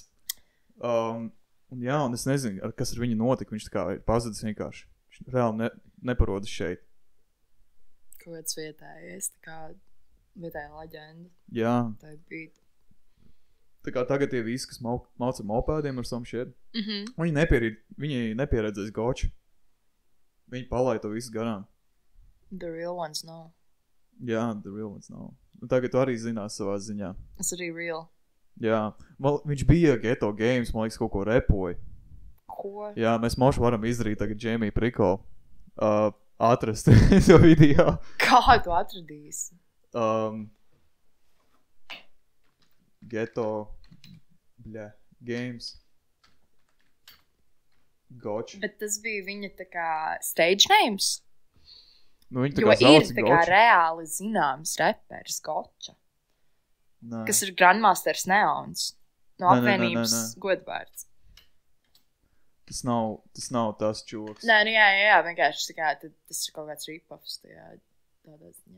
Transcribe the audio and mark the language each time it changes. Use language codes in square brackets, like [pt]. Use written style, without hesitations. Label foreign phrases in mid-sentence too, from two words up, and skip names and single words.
[lv] Un jā, un es nezinu, kas ar viņu notika, viņš tā kā ir pazudis vienkārši. Viņš reāli neparodas šeit. Kaut kāds vietējais, tā kā vietēja leģenda. Jā. Tā bija. Tā kā tagad tie visi, kas mauca mopēdiem ar [en] some shit, [lv] viņi nepieredzēs goči. Viņi palaida to visu garām. [en] The real ones nav. [lv] Jā, [en] the real ones nav. [lv] Un tagad tu arī zinās savā ziņā. Es arī real. Jā. Viņš bija Ghetto Games, man liekas, kaut ko repoja. Ko? Jā, mēs moši varam izdarīt tagad Jamie Prikolu. Atrast to video. Kā tu atradīsi? Ghetto Games Goč. Bet tas bija viņa tā kā [en] stage names? [lv] Viņa tā jo kā ir tā kā reāli zināms reperis Goča. Nē. Kas ir Grandmasters Neons. No apvienības godvārds. Tas nav tas čoks. Nē, jā, vienkārši tā kā tas ir kaut kāds rip-offs tādā ziņā.